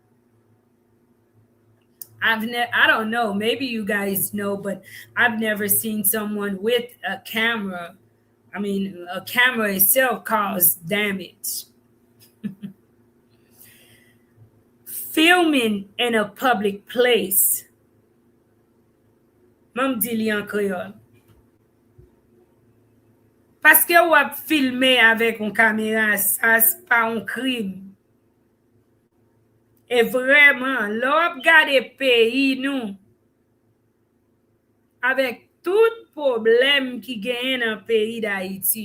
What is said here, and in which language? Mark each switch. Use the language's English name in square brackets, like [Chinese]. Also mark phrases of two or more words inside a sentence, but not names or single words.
[English] I don't know, maybe you guys know, but I've never seen someone with a camera. I mean, a camera itself causes damage. Filming in a public place. [Haitian Creole] Mam di li an kreol. Paske wap filme avèk un kamera, sa pa un krim. E vreman, lò ap gade peyi nou, avèk tout problem ki gen nan peyi d'Haïti.